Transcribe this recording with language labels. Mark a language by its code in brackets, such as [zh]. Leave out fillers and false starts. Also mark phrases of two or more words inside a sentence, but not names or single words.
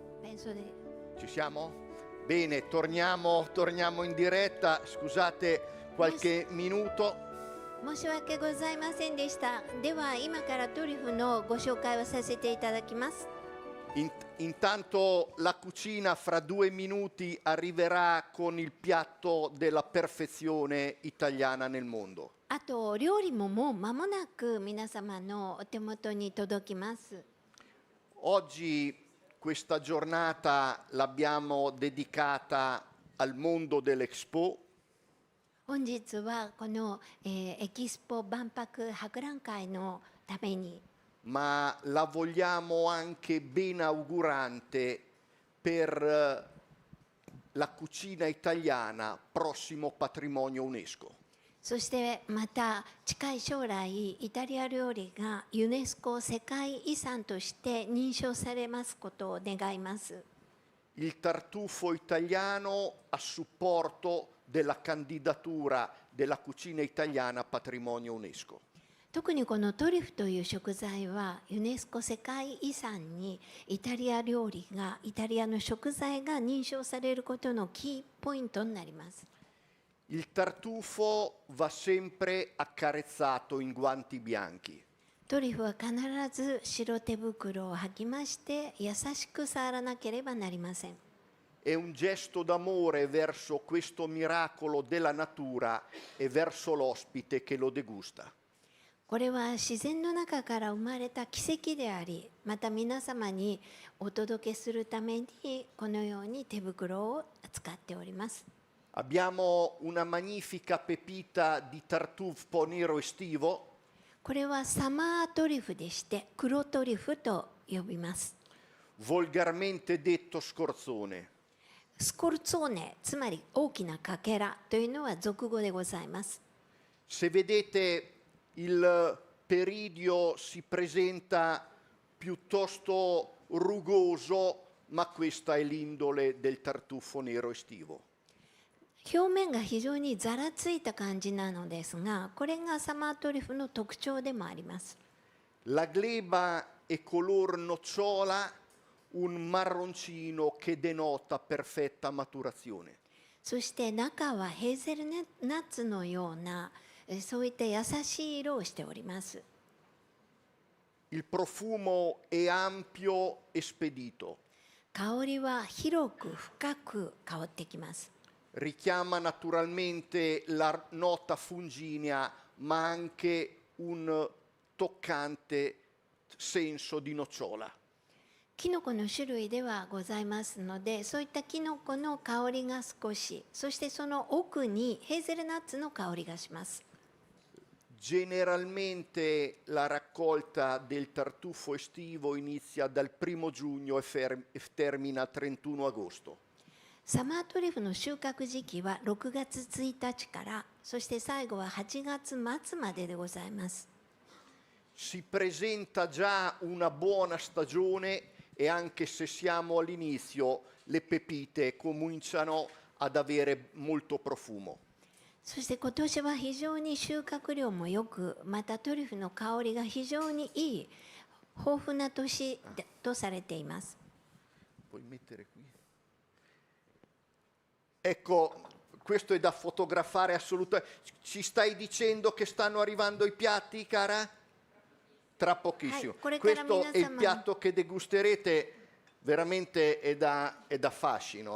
[it] Ci siamo? Bene, torniamo in diretta. Scusate qualche minuto. [ja] 申し訳ございませんでした。では今からトリュフのご紹介をさせていただきます。 [it] Intanto la cucina fra 2 minuti arriverà con il piatto della perfezione italiana nel mondo. [ja] あと料理ももう間もなく皆様のお手元に届きます。 [it] Oggi questa giornata l'abbiamo dedicata al mondo dell'Expo. [ja] 本日はこの、エキスポ万博博覧会のために [it] ma la vogliamo anche ben augurante per la cucina italiana, prossimo patrimonio UNESCO. [ja] そしてまた近い将来イタリア料理がユネスコ世界遺産として認証されますことを願います。 [it] Il tartufo italiano a supporto della candidatura della cucina italiana a patrimonio UNESCO. [ja] 特にこのトリュフという食材はユネスコ世界遺産にイタリア料理がイタリアの食材が認証されることのキーポイントになります。 [it] Il tartufo va sempre accarezzato in guanti bianchi. [ja] トリュフは必ず白手袋を履きまして優しく触らなければなりません。 [it] È un gesto d'amore verso questo miracolo della natura e verso l'ospite che lo degusta. [ja] これは自然の中から生まれた奇跡であり、また皆様にお届けするためにこのように手袋を使っております。 [it] Abbiamo una magnifica pepita di tartufo nero estivo. [ja] これはサマートリュフでして黒トリュフと呼びます。 [it] Volgarmente detto scorzone. [ja] スコルツォーネ、つまり大きなかけらというのは俗語でございます。 [it] Se vedete il peridio si presenta piuttosto rugoso, ma questa è l'indole del tartufo nero estivo. [ja] 表面が非常にざらついた感じなのですが、これがサマートリュフの特徴でもあります。 [it] La gleba è color nocciola, un marroncino che denota perfetta maturazione. [ja] そして中はヘーゼルナッツのようなそういった優しい色をしております。 [it] Il profumo è ampio e spedito. [ja] 香りは広く深く香ってきます。 [it] Richiama naturalmente la nota funginea, ma anche un toccante senso di nocciola. [ja] キノコの種類ではございますので、そういったキノコの香りが少し、そしてその奥にヘーゼルナッツの香りがします。 [it] Generalmente la raccolta del tartufo estivo inizia dal 1 giugno e termina il 31 agosto. [ja] サマートリュフの収穫時期は6月1日から、そして最後は8月末まででございます。 [it] Si presenta già una buona stagione e anche se siamo all'inizio le pepite cominciano ad avere molto profumo. [ja] そして今年は非常に収穫量もよく、またトリュフの香りが非常にいい豊富な年とされています。 [it] Puoi mettere qui? Ecco, questo è da fotografare assolutamente. Ci stai dicendo che stanno arrivando i piatti, cara? Tra pochissimo. Questo è il piatto che degusterete, veramente è da fascino.